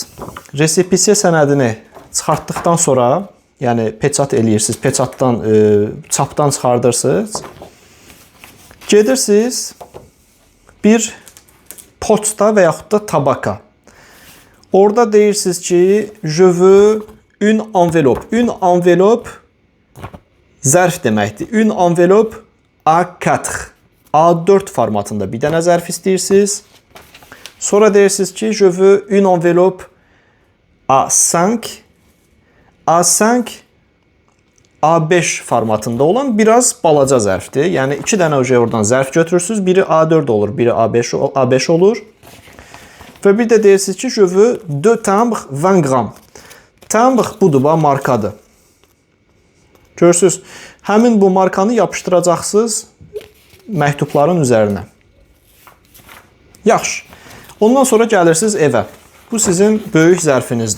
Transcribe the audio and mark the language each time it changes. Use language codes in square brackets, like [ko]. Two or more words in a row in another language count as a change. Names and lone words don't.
[az] Resepisiya sənədini çıxartdıqdan sonra, yəni peçat eləyirsiniz, peçatdan, çapdan çıxardırsınız. Gedirsiniz bir poçta və yaxud da tabaka. Orada deyirsiniz ki, [fr] je veux une enveloppe. Une enveloppe [az] zərf deməkdir. [fr] Une enveloppe A4. [az] A4 formatında bir dənə zərf istəyirsiniz. Sonra deyirsiniz ki, [fr] je veux une enveloppe A5. [az] A5 A5 formatında olan biraz balaca zərfdir. Yəni 2 dənə oradan zərf götürürsünüz. Biri A4 olur, biri A5 olur. Və bir də deyirsiniz ki, [fr] je veux 2 timbres 20 gram. [az] Timbre budur, bu markadır. Görürsünüz, həmin bu markanı yapışdıracaqsınız məktubların üzərinə. Yaxşı. Ondan sonra gəlirsiniz evə. Bu sizin böyük zərfinizdir.